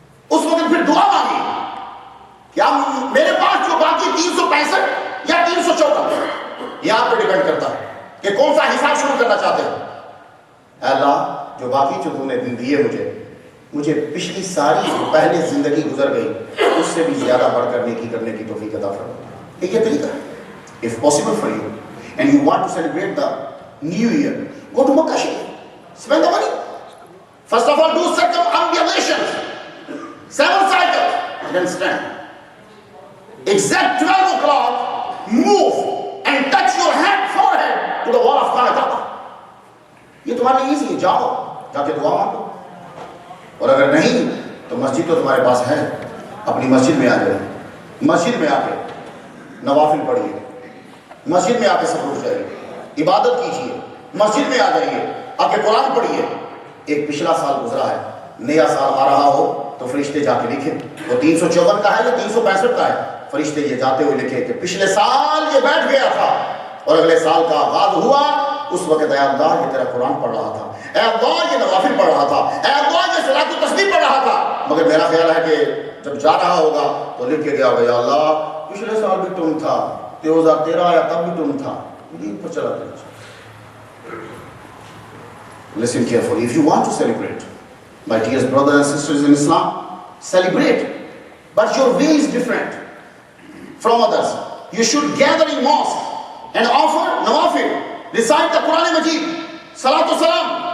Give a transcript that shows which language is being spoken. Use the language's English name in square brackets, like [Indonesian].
[Urdu] اس وقت پھر دعا مانگیے کہ میرے پاس جو باقی 365 یا 354, یہ آپ پہ ڈیپینڈ کرتا ہے کہ کون سا حساب شروع کرنا چاہتے ہیں. اے اللہ, جو باقی جو تم نے دن دیے مجھے پچھلی ساری جو پہلے زندگی گزر گئی اس سے بھی زیادہ بڑھ کر نیکی کرنے کی توفیق عطا فرما. ایک یہ طریقہ ہے. [English] If possible for you and you want to celebrate the new year, go to Makkah Sharif, spend the money. First of all, do circumambulations, 7 cycles, and then stand. Exact 12 o'clock, move and touch your hand, forehead to the wall of Kaaba. [Urdu] یہ تمہارے لیے easy ہے, جاؤ, جا کے دعا مانگو. اور اگر نہیں تو مسجد تو تمہارے پاس ہے, اپنی مسجد میں آ جائے, مسجد میں آ کے نوافل پڑھیے, مسجد میں آ کے سب اٹھ جائیے, عبادت کیجیے, مسجد میں آ جائیے, آ کے قرآن پڑھیے. ایک پچھلا سال گزرا ہے, نیا سال آ رہا ہو تو فرشتے جا کے لکھیں وہ 354 کا ہے یا 365 کا ہے. فرشتے یہ جاتے ہوئے لکھے کہ پچھلے سال یہ بیٹھ گیا تھا اور اگلے سال کا آغاز ہوا, اس وقت اے اللہ یہ تیرا قرآن پڑھ رہا تھا, اے اللہ یہ نوافل پڑھ رہا تھا, اے اللہ یہ صلاۃ و تسبیح پڑھ رہا تھا. مگر میرا خیال ہے کہ جب جا رہا ہوگا تو لکھ کے گیا ہوگا, یا اللہ پچھلے سال بھی تم تھا, 2013 آیا تب بھی تم تھا, یہ پر چلا گیا. [English] Listen carefully. If you want to celebrate, my dear brothers and sisters in Islam, celebrate. But your way is different from others. You should gather in mosque and offer nawafil, recite the Quran Majid, salatu salam.